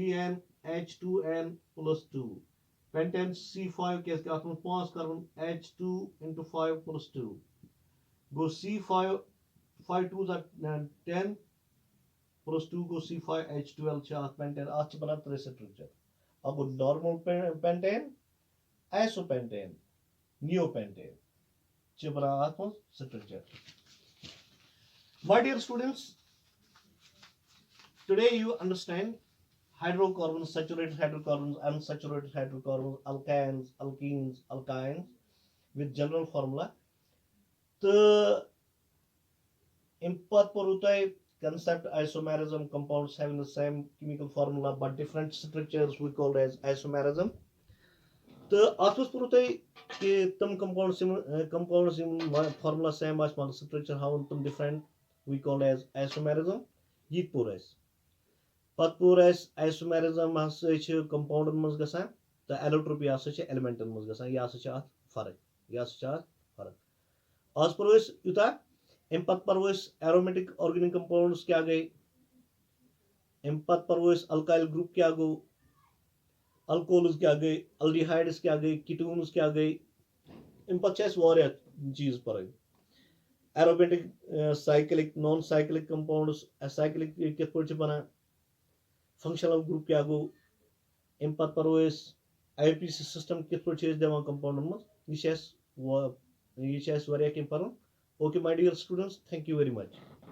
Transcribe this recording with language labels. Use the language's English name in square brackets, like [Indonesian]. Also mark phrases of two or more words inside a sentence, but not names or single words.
[Kashmiri] CnH2n+2 پینٹین C5 کیازِ کہِ اتھ منٛز 5 کاربن H2 × 5 + 2 گوٚو C5 5 [English] 2s are 10 [Kashmiri] + 2 گوٚو C5H12 چھِ اتھ پینٹین اتھ چھِ بنان ترٛےٚ سٹرکچر اکھ گوٚو [English] normal pentane iso pentane neo pentane [Kashmiri] چھِ بنان اتھ منٛز سٹرکچر. [English] My dear students, today you understand hydrocarbons, saturated hydrocarbons, unsaturated hydrocarbons, alkanes, alkenes, alkynes with general formula. [Kashmiri] تہٕ اَمہِ پتہٕ پوٚروٕ تۄہہِ [English] concept isomerism, compounds having the same chemical formula but different structures we called as isomerism. [Kashmiri] تہٕ اتھ منٛز پوٚروٕ تۄہہِ کہِ تِم compounds یِم [English] formula same [Kashmiri] آسہِ مگر structure ہاوان تِم different [English] we called as isomerism. [Kashmiri] یہِ تہِ پوٚر اَسہِ پتہٕ پوٚر اَسہِ isomerism ہسا چھِ compoundن منٛز گژھان تہٕ allotropy ہسا چھِ elementن منٛز گژھان یہِ ہسا چھِ اتھ فرق آز پوٚرو أسۍ یوٗتاہ اَمہِ پتہٕ پرو أسۍ [English] aromatic organic compounds [Kashmiri] کیاہ گٔے اَمہِ پتہٕ پرو أسۍ [English] alkyl group [Kashmiri] کیاہ گوٚو alcohols کیاہ گٔے aldehydes کیاہ گٔے ketones کیاہ گٔے اَمہِ پتہٕ چھِ اَسہِ واریاہ چیٖز پرٕنۍ [English] aromatic cyclic non cyclic compounds cyclic [Kashmiri] کِتھ پٲٹھۍ چھِ بنان [English] functional group [Kashmiri] کیاہ گوٚو اَمہِ پتہٕ پرو أسۍ [English] IUPAC system [Kashmiri] کِتھ پٲٹھۍ چھِ أسۍ دِوان compoundن منٛز یہِ چھِ اَسہِ واریاہ کینٛہہ پرُن. [English] Okay my dear students, thank you very much.